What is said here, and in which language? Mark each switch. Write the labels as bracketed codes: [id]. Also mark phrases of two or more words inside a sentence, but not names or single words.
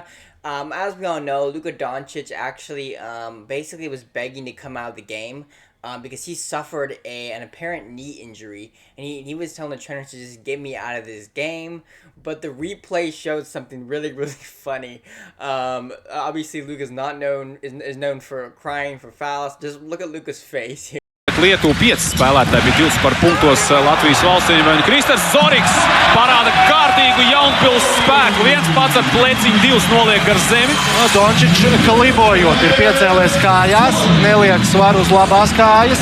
[en] As we all know, Luka Doncic actually basically was begging to come out of the game because he suffered an apparent knee injury, and he was telling the trainers to just get me out of this game. But the replay showed something really funny. Obviously, Luka's is known for crying for fouls. Just look at Luka's face. [lv] Lietuva 5 spēlētāji bija 20 par punktos Latvijas valstsvienībai. Kristers Zorigs parāda kārtīgu Jaunpils spēku. Viens pats ar pleciņu, divus noliek ar zemi. Doncic klibojot ir piecēlēs kājās, neliek svaru uz labās kājas.